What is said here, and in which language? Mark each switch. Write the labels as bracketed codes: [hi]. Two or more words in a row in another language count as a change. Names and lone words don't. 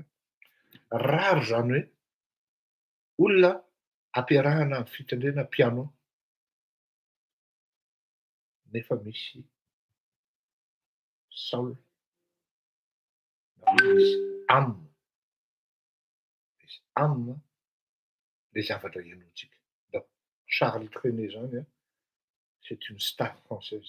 [mg] Raro zany hoe olona ampiarahana amin'ny fitendrena piano nefa misy soul, misy âme. Misy âme le zavatra ianontsika. [fr] Donc, Charles Trenet zany, c'est une star française.